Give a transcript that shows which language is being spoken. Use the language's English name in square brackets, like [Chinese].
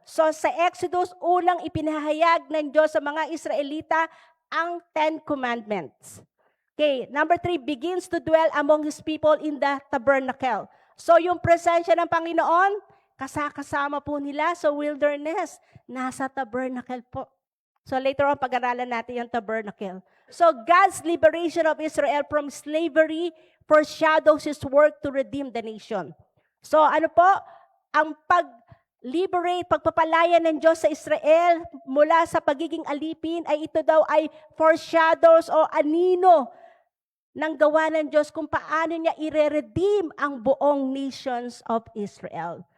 [Filipino] So sa Exodus, unang ipinahayag ng Diyos sa mga Israelita ang 10 Commandments. [English] Okay, number 3, begins to dwell among His people in the tabernacle. [Filipino] So yung presensya ng Panginoon, kasama po nila sa wilderness, nasa tabernacle po. So later on, pag-aralan natin yung tabernacle. [English] So God's liberation of Israel from slavery foreshadows His work to redeem the nation. [Filipino] So ano po, ang pag-liberate, pagpapalaya ng Diyos sa Israel mula sa pagiging alipin, ay ito daw ay foreshadows o anino ng gawa ng Diyos kung paano niya i-redeem ang buong nations of Israel.